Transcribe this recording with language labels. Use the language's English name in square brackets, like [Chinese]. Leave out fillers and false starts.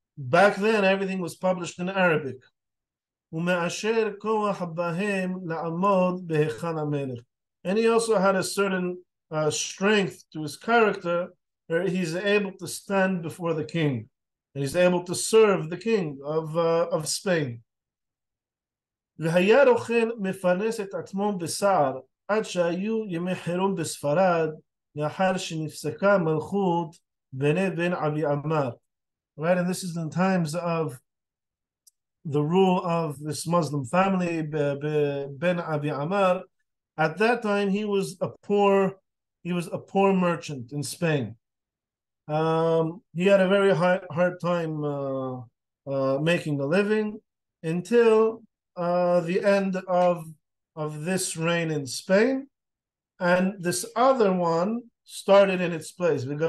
[English] Back then, everything was published in Arabic. And he also had a certain strength to his character, where he's able to stand before the king, and he's able to serve the king of Spain. [Hebrew] והיה רוכל מפרנס את עצמו בצער עד שהיו ימי חירום בספרד לאחר שנפסקה מלכות בן אבי עמר. [English] Right, and this is in times of the rule of this Muslim family, Ben Abi Amar. At that time, he was a poor merchant in Spain. He had a very hard time making a living until the end of this reign in Spain, and this other one started in its place.